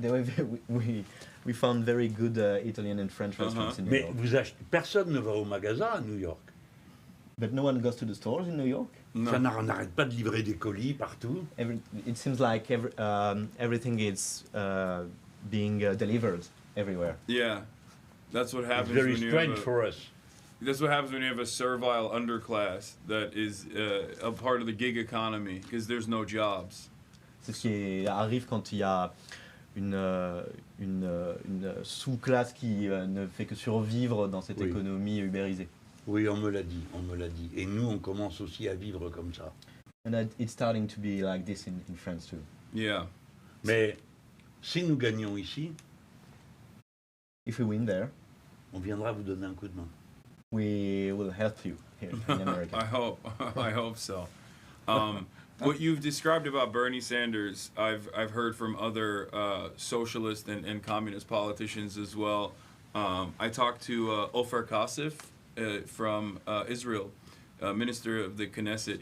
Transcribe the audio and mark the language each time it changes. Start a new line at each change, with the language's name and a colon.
English: they were very, we found very good Italian and French restaurants in New
French: Mais
English: York.
French: personne ne va au magasin à New York.
English: But no one goes to the stores in New York? No.
French: On n'arrête pas de livrer des colis partout.
English: It seems like everything is being delivered everywhere. Yeah, that's what It's happens very when you strange have a, for us. that's what happens when you have a servile underclass that is a part of the gig economy because there's no jobs.
French: C'est ce qui arrive quand il y a une sous-classe qui ne fait que survivre dans cette Oui. économie ubérisée. Oui, on me l'a dit, on me l'a dit. Et nous, on commence aussi à vivre comme ça.
English: And it's starting to be like this in France too. Yeah.
French: Mais si nous gagnons ici,
English: If we win there,
French: on viendra vous donner un coup de main.
English: we will help you here in America. I hope. I hope so. What you've described about Bernie Sanders, I've heard from other socialist and communist politicians as well. I talked to Ofer Kasif from Israel, minister of the Knesset.